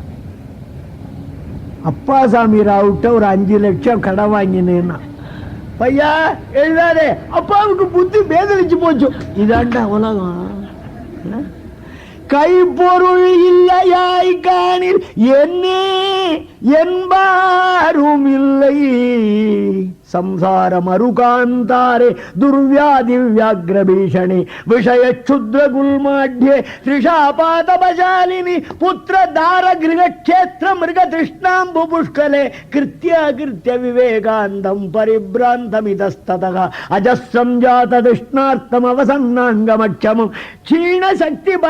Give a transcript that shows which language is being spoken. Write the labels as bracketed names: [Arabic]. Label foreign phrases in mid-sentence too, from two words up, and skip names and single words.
[Tamil] அப்பாசாமி ராவுட்ட ஒரு 5 லட்சம் கடன் வாங்கினேன்னா, பையா எழுதாதே, அப்பாவுக்கு புத்தி பேதலிச்சு போச்சு. இதாண்டா உலகம். கைப்பொருள் இல்லையாய் காணில் என்னே என்பாரும் இல்லை. [Sanskrit] संसार मरुकांतारे दुर्व्याधि व्याघ्रभीषणे विषय क्षुद्र गुल्माढ्ये त्रिशापातपशालिनी पुत्र दार गृह क्षेत्र मृग तृष्णांबु पुष्कले कृत्य विवेकांतम परिभ्रांतमितस्ततः अजस्रं जात तृष्णार्थम अवसन्नांगमक्षमं क्षीण शक्ति बल